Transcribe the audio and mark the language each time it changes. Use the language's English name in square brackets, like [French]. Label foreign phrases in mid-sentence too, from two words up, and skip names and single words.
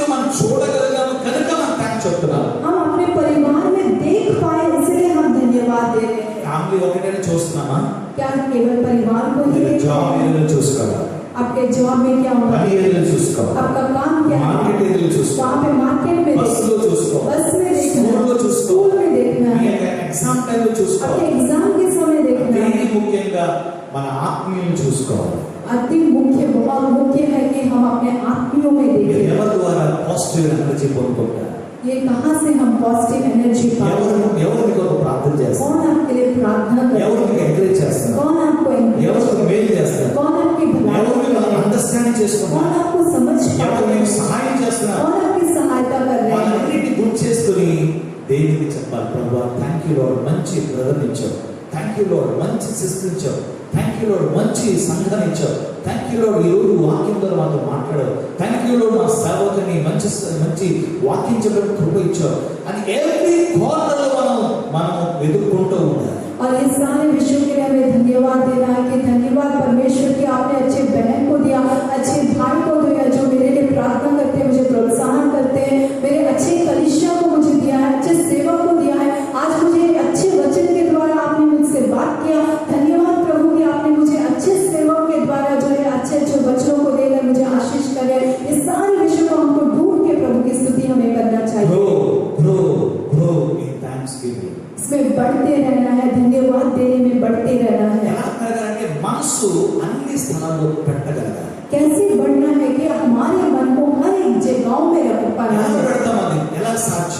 [Telugu] చూడగలిగాము కనుక మనం థ్యాంక్స్ చెప్తున్నాం. [Hindi] हम अपने परिवार में देख पाए इसलिए हम धन्यवाद दे रहे हैं. [Telugu] ఫ్యామిలీ ఒకటేనే చూస్తున్నామా? [Hindi] क्या केवल परिवार को ही [Telugu] మీరు జాబ్ ఏరియాలో చూసుకోవాలి, [Hindi] आपके जॉब में क्या हो रहा [Telugu] పని [Hindi] है, [Telugu] ఏరియాలో చూసుకోవాలి, [Hindi] आपका काम क्या है, [Telugu] మార్కెట్ ఏరియాలో చూసుకోవాలి, [Hindi] वहाँ पे मार्केट में [Telugu] బస్సులో చూసుకోవాలి, [Hindi] बस में देखना [Telugu] స్కూల్లో [Hindi] है, [Telugu] చూసుకోవాలి, [Hindi] स्कूल में देखना [Telugu] మీ [Hindi] है, [Telugu] యొక్క ఎగ్జామ్ టైంలో [Hindi] आपके [Telugu] చూసుకోవాలి. [Hindi] एग्जाम के समय देखना है. [Telugu] అతి ముఖ్యంగా మన ఆత్మీయులను చూసుకోవాలి. [Hindi] अति मुख्य बहुत मुख्य है कि हम अपने आत्मियों में [Telugu] మీరు [Hindi] देखें. [Telugu] ఎవరి ద్వారా [English] positive energy [Telugu] పొందుకుంటారు? [Hindi] ये कहाँ से हम [English] positive energy [Hindi] पाते हैं? [Telugu] ఎవరు మీకు ప్రార్థన చేస్తారు? [Hindi] कौन आपके लिए प्रार्थना [Telugu] ఎవరు [Hindi] करते [Telugu] మీకు [Hindi] हैं? [Telugu] ఎంకరేజ్ చేస్తారు? [Hindi] कौन आपको encourage [Telugu] ఎవరు [Hindi] करते [Telugu] మేలు [Hindi] हैं? [Telugu] చేస్తారు? [Hindi] कौन आपकी भलाई [Telugu] ఎవరు [Hindi] करते [Telugu] మిమ్మల్ని [Hindi] हैं? [Telugu] అండర్స్టాండింగ్ [Hindi] कौन [Telugu] చేసుకుంటారు? [Hindi] आपको समझ [Telugu] ఎవరు [Hindi] पाते [Telugu] మీకు [Hindi] हैं? [Telugu] సహాయం చేస్తున్నారు? [Hindi] कौन आपकी सहायता कर रहे हैं? [Telugu] వాళ్ళన్నిటిని గుర్తు చేసుకుని దేవునికి చెప్పాలి, ప్రభువా [English] thank you Lord, [Telugu] మంచి బ్రదర్ ఇచ్చావు, [English] thank you Lord, [Telugu] మంచి సిస్టర్ ఇచ్చావు, [English] thank you Lord, [Telugu] మంచి సంఘాన్ని ఇచ్చావు, [English] thank you Lord, [Telugu] ఈ రోజు వాక్యం ద్వారా మాతో మాట్లాడావు, [English] thank you Lord, [Telugu] మా సేవకుని మంచి మంచి వాక్యం చెప్పడం కృప ఇచ్చావు అని ఎవ్రీ కార్నర్లో మనం వెతుక్కుంటూ ఉండాలి. [Hindi] और इस सारे विषयों के लिए हमें धन्यवाद देना है कि धन्यवाद परमेश्वर की आपने अच्छे बहन को दिया, अच्छे भाई को दिया जो मेरे लिए प्रार्थना करते हैं, मुझे प्रोत्साहन करते हैं, मेरे अच्छे कलीसिया को मुझे दिया है, अच्छे सेवक को दिया है. आज मुझे अच्छे वचन के द्वारा आपने मुझसे बात किया. धन्यवाद प्रभु कि आपने मुझे अच्छे सेवक के द्वारा जो है अच्छे अच्छे वचनों को देकर मुझे आशीष करे. इस सारे विषयों को हमको ढूंढ के प्रभु की स्तुति हमें करना चाहिए. [English] Grow in thanksgiving. [Hindi] इसमें बढ़ते रहना है, धन्यवाद देने में बढ़ते रहना है. [Telugu] ఎలా పెరగాలంటే మనసు అన్ని స్థలాల్లో పెట్టగలగాలి. [Hindi] कैसे बढ़ना है कि हमारे मन को हर एक जगहों में रख पाना [Telugu] ఎలా [Hindi] है. [Telugu] పెడతామని ఎలా సాక్ష్యం?